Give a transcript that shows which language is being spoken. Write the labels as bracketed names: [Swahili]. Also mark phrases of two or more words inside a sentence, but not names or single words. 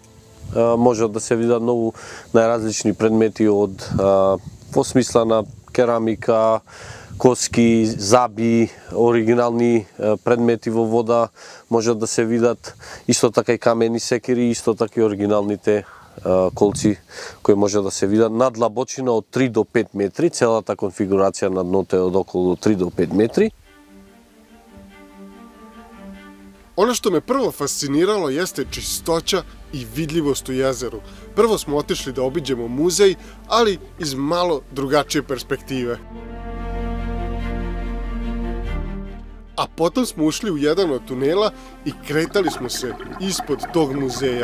[Macedonian] Може да се видат многу најразлични предмети од во смисла на керамика, коски, заби, оригинални предмети во вода можат да се видат, исто така и камени секири, исто така и оригиналните колци кои може да се видат на длабочина од 3 до 5 метри, целата конфигурација на дното е од околу 3 до 5 метри. [Serbian] Ono što me prvo fasciniralo jeste čistoća i vidljivost u jezeru. Prvo smo otišli da obiđemo muzej, ali iz malo drugačije perspektive. A potom smo ušli u jedan od tunela i kretali smo se ispod tog muzeja.